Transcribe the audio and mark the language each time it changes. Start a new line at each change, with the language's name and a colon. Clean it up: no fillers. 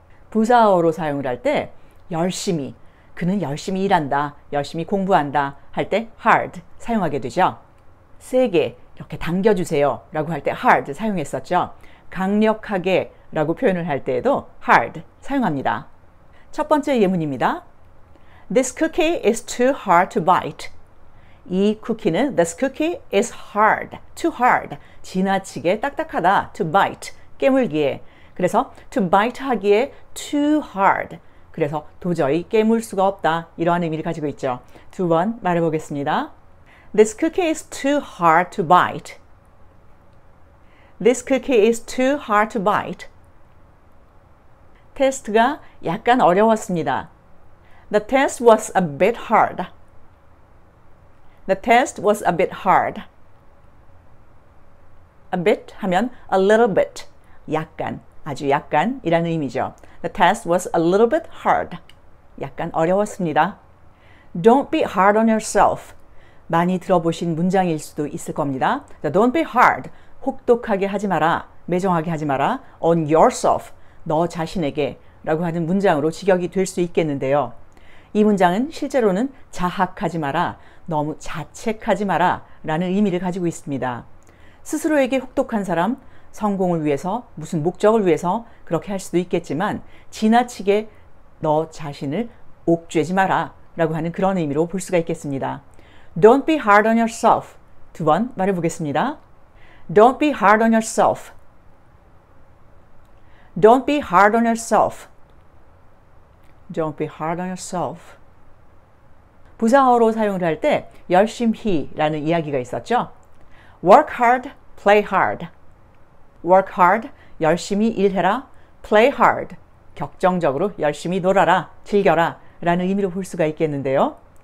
Korean: 부사어로 사용을 할 때 열심히, 그는 열심히 일한다, 열심히 공부한다 할 때 hard 사용하게 되죠. 세게 이렇게 당겨주세요 라고 할 때 hard 사용했었죠. 강력하게 라고 표현을 할 때에도 hard 사용합니다. 첫 번째 예문입니다.
English: This cookie is too hard to bite.
Korean: 이 쿠키는
English: This cookie is hard, too hard,
Korean: 지나치게 딱딱하다,
English: to bite,
Korean: 깨물기에. 그래서
English: to bite
Korean: 하기에
English: too hard,
Korean: 그래서 도저히 깨물 수가 없다 이러한 의미를 가지고 있죠. 두 번 말해보겠습니다.
English: This cookie is too hard to bite. This cookie is too hard to bite.
Korean: 테스트가 약간 어려웠습니다.
English: The test was a bit hard. The test was a bit hard. A bit 하면 a little bit,
Korean: 약간, 아주 약간이라는 의미죠.
English: The test was a little bit hard.
Korean: 약간 어려웠습니다.
English: Don't be hard on yourself.
Korean: 많이 들어보신 문장일 수도 있을 겁니다.
English: Don't be hard.
Korean: 혹독하게 하지 마라. 매정하게 하지 마라.
English: On yourself.
Korean: 너 자신에게 라고 하는 문장으로 직역이 될 수 있겠는데요. 이 문장은 실제로는 자학하지 마라, 너무 자책하지 마라 라는 의미를 가지고 있습니다. 스스로에게 혹독한 사람, 성공을 위해서, 무슨 목적을 위해서 그렇게 할 수도 있겠지만 지나치게 너 자신을 옥죄지 마라 라고 하는 그런 의미로 볼 수가 있겠습니다.
English: Don't be hard on yourself.
Korean: 두 번 말해보겠습니다.
English: Don't be hard on yourself. Don't be hard on yourself. Don't be hard on yourself.
Korean: 부사어로 사용을 할 때 열심히라는 이야기가 있었죠.
English: Work hard, play hard. Work hard,
Korean: 열심히 일해라.
English: Play hard,
Korean: 격정적으로 열심히 놀아라, 즐겨라 라는 의미로 볼 수가 있겠는데요.